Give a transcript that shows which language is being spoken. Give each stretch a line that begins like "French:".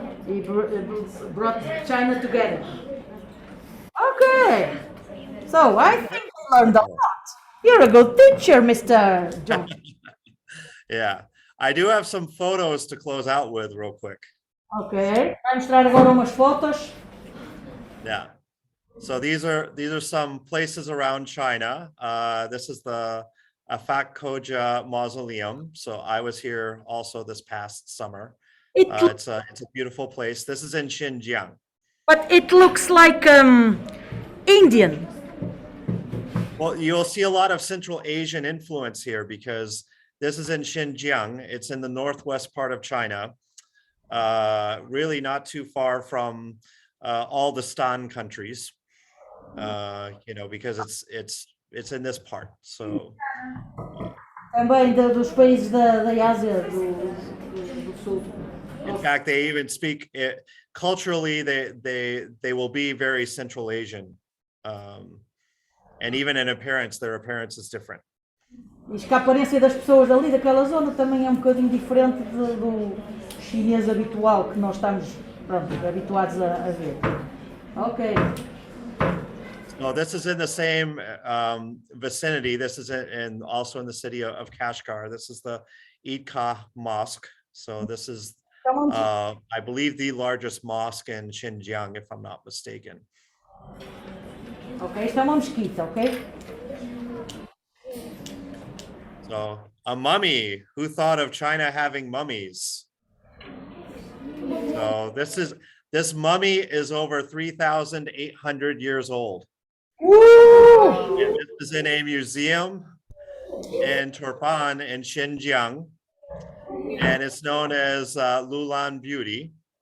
English: He brought China together. Okay, so I think you learned a lot. You're a good teacher, Mr. John. Yeah, I do have some photos to close out with real quick.
Portuguese: Ok, vai mostrar agora umas fotos.
English: Yeah. So these are some places around China. This is the Afak Koja Mausoleum. So I was here also this past summer. It's a beautiful place. This is in Xinjiang. But it looks like Indian. Well, you'll see a lot of Central Asian influence here because this is in Xinjiang. It's in the northwest part of China. Really not too far from all the Stan countries. Because it's in this part. So
Portuguese: Também dos países da Ásia do Sul.
English: in fact, they even speak it culturally. They will be very Central Asian. And even in appearance, their appearance is different.
Portuguese: Diz que a aparência das pessoas ali daquela zona também é um bocadinho diferente do chinês habitual que nós estamos, pronto, habituados a ver. Ok.
English: So this is in the same vicinity. This is also in the city of Kashgar. This is the Eid Mosque. So this is, I believe, the largest mosque in Xinjiang, if I'm not mistaken.
Portuguese: Ok, isto é uma mesquita, ok?
English: So a mummy. Who thought of China having mummies? So this mummy is over 3,800 years old. And this is in a museum in Turpan in Xinjiang, and it's known as Lulan Beauty.